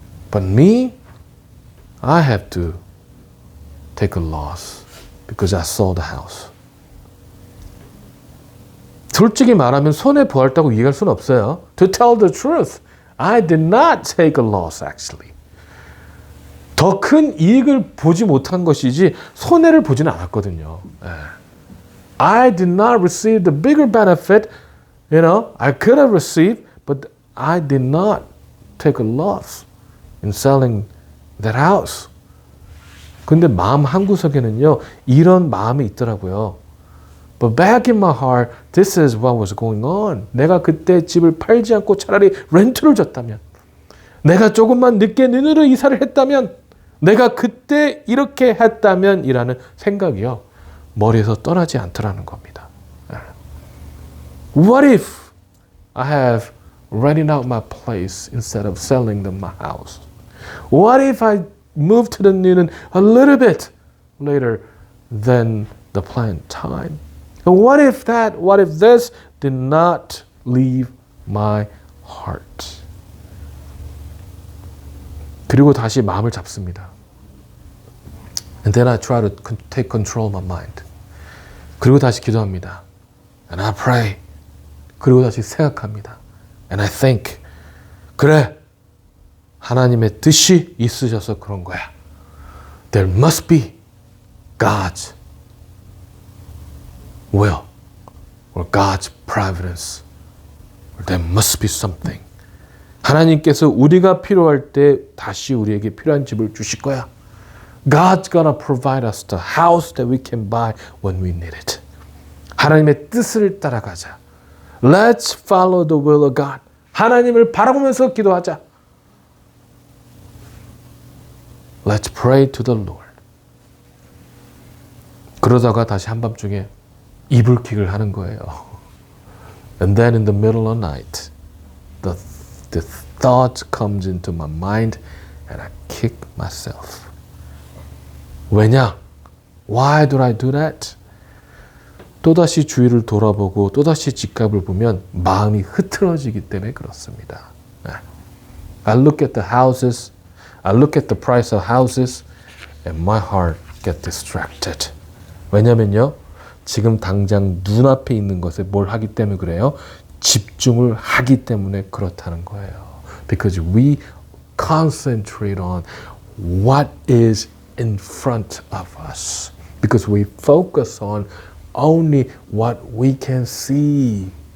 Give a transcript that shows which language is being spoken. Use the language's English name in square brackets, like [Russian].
[English] But me, I have to take a loss because I sold the house. [Korean] 솔직히 말하면 손해 보았다고 얘기할 수는 없어요. [English] To tell the truth, I did not take a loss actually. [Korean] 더 큰 이익을 보지 못한 것이지 손해를 보지는 않았거든요. [English] I did not receive the bigger benefit, you know, I could have received, but I did not take a loss in selling that house. [Korean] 근데 마음 한구석에는요, 이런 마음이 있더라고요. [English] But back in my heart, this is what was going on. [Korean] 내가 그때 집을 팔지 않고 차라리 렌트를 줬다면, 내가 조금만 늦게 눈으로 이사를 했다면, 내가 그때 이렇게 했다면 이라는 생각이요, 머리에서 떠나지 않더라는 겁니다. [English] What if I have rented out my place instead of selling them my house? What if I moved to the Newnan a little bit later than the planned time? And what if this did not leave my heart? [Korean] 그리고 다시 마음을 잡습니다. [English] And then I try to take control of my mind. [Korean] 그리고 다시 기도합니다. [English] And I pray. [Korean] 그리고 다시 생각합니다. [English] And I think. [Korean] 그래. 하나님의 뜻이 있으셔서 그런 거야. [English] There must be God's will or God's providence. Or there must be something. [Korean] 하나님께서 우리가 필요할 때 다시 우리에게 필요한 집을 주실 거야. [English] God's gonna provide us the house that we can buy when we need it. [Korean] 하나님의 뜻을 따라가자. [English] Let's follow the will of God. [Korean] 하나님을 바라보면서 기도하자. [English] Let's pray to the Lord. [Korean] 그러다가 다시 한밤중에 이불킥을 하는 거예요. [English] And then in the middle of the night, the thought comes into my mind and I kick myself. [Korean] 왜냐? [English] Why do I do that? [Korean] 또다시 주위를 돌아보고 또다시 집값을 보면 마음이 흐트러지기 때문에 그렇습니다. [English] I look at the houses, I look at the price of houses and my heart gets distracted. [Korean] 왜냐면요. 지금 당장 눈앞에 있는 것에 뭘 하기 때문에 그래요? 집중을 하기 때문에 그렇다는 거예요. [English] Because we concentrate on what is in front of us. Because we focus on only what we can see.